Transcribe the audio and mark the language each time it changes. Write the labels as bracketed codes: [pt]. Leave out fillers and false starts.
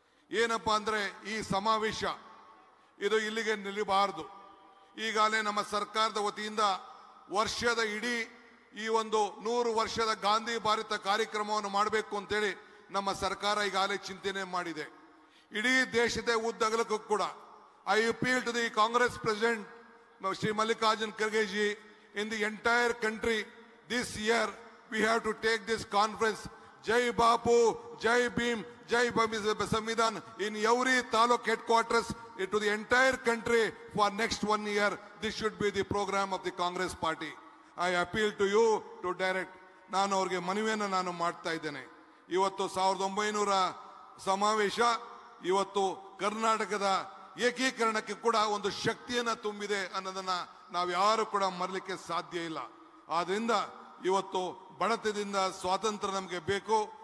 [kn] ಏನಪ್ಪಾ ಅಂದ್ರೆ, ಈ ಸಮಾವೇಶ ಇದು ಇಲ್ಲಿಗೆ ನಿಲ್ಲಬಾರದು. ಈಗಾಗಲೇ ನಮ್ಮ ಸರ್ಕಾರದ ವತಿಯಿಂದ ವರ್ಷದ ಇಡೀ ಈ ಒಂದು 100 ವರ್ಷದ ಗಾಂಧಿ ಭಾರತ ಕಾರ್ಯಕ್ರಮವನ್ನು ಮಾಡಬೇಕು ಅಂತೇಳಿ ನಮ್ಮ ಸರ್ಕಾರ ಈಗಾಗಲೇ ಚಿಂತನೆ ಮಾಡಿದೆ. ಇಡೀ ದೇಶದ ಉದ್ದಗಲಕ್ಕೂ ಕೂಡ [en] I appeal to the Congress President, Shri Mallikarjun Kharge ji, in the entire country this year we have to take this conference, Jai Bapu, Jai Bhim, Jai Samvidhan, in every taluk headquarters to the entire country for next 1 year. This should be the program of the Congress party. I appeal to you to direct. [kn] ನಾನು ಅವ್ರಿಗೆ ಮನವಿಯನ್ನು ನಾನು ಮಾಡ್ತಾ ಇದ್ದೇನೆ. ಇವತ್ತು 1900 ಸಮಾವೇಶ ಇವತ್ತು ಕರ್ನಾಟಕದ ಏಕೀಕರಣಕ್ಕೆ ಕೂಡ ಒಂದು ಶಕ್ತಿಯನ್ನ ತುಂಬಿದೆ ಅನ್ನೋದನ್ನ ನಾವು ಯಾರು ಕೂಡ ಮರಲಿಕ್ಕೆ ಸಾಧ್ಯ ಇಲ್ಲ. ಆದ್ರಿಂದ ಇವತ್ತು ಬಡತನದಿಂದ ಸ್ವಾತಂತ್ರ್ಯ ನಮಗೆ ಬೇಕು.